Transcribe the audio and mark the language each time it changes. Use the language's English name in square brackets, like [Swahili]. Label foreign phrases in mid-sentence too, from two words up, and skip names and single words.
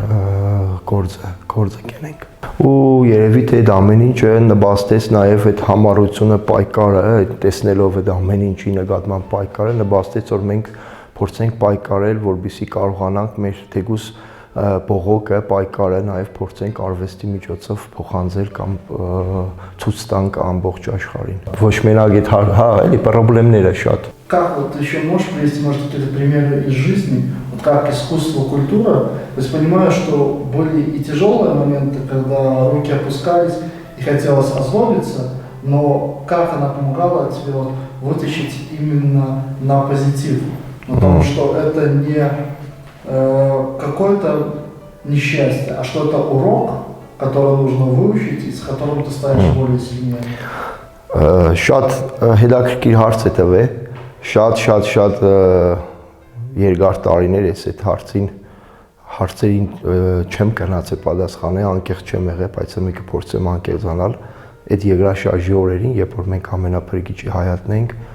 [Armenian] գործը կենենք ու երևի թե այդ ամեն ինչը նպաստեց նաև այդ համառությունը, պայքարը, տեսնելով այդ ամեն ինչի նկատմամբ պայքարը նպաստեց, որ մենք փորձենք պայքարել, որպեսզի կարողանանք մեր թեկուզ բողոքը, պայքարը նաև փորձենք արվեստի միջոցով փոխանցել կամ ցույց տանք ամբողջ աշխարհին։ Ոչ մենակ այդ էլի խնդիրները շատ։ [Russian] Как вот еще можешь привести, может, какие-то примеры из жизни, вот как искусство, культура, то есть понимаю, что были и тяжелые моменты, когда руки опускались и хотелось озлобиться, но как она помогала тебе вот вытащить именно на позитив, потому что это не какое-то несчастье, а что-то урок, который нужно выучить и с которым ты станешь более сильнее. [Armenian] Շատ հետաքրքիր հարց է տվել, շատ երկար տարիներ ես այդ հարցերին չեմ կրնացել պատասխանել, անկեղծ չեմ եղել, բայց մեկը փորձեմ անկեղծանալ այդ երկրաշարժի օրերին, երբ որ մենք ամենափրկիչի հայատն ենք,